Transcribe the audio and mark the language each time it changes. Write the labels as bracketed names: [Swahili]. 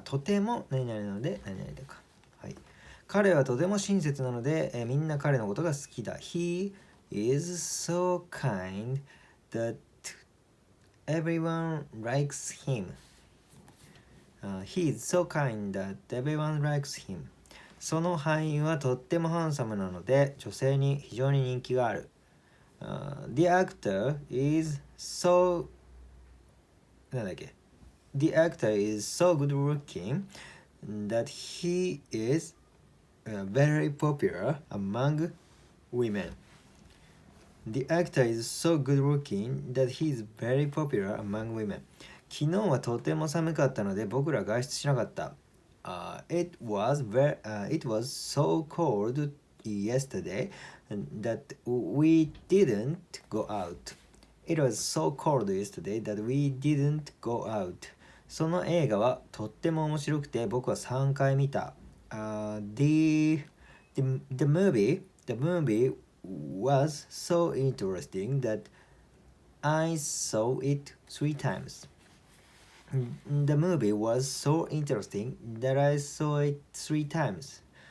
[Japanese] とても何々なので何々だか。はい。彼はとても親切なので、みんな彼のことが好きだ。 [English] He is so kind that everyone likes him. He is so kind that everyone likes him. [Japanese] その俳優はとってもハンサムなので女性に非常に人気がある。 [English] The actor is so [Japanese] なんだっけ [English] The actor is so good looking that he is very popular among women. The actor is so good looking that he is very popular among women. [Japanese] 昨日はとても寒かったので僕ら外出しなかった。 [English] It was so cold yesterday that we didn't go out. It was so cold yesterday that we didn't go out. [Japanese] その映画はとっても面白くて僕は3回見た。 [English] The movie was so interesting that I saw it 3 times. The movie was so interesting that I saw it 3 times.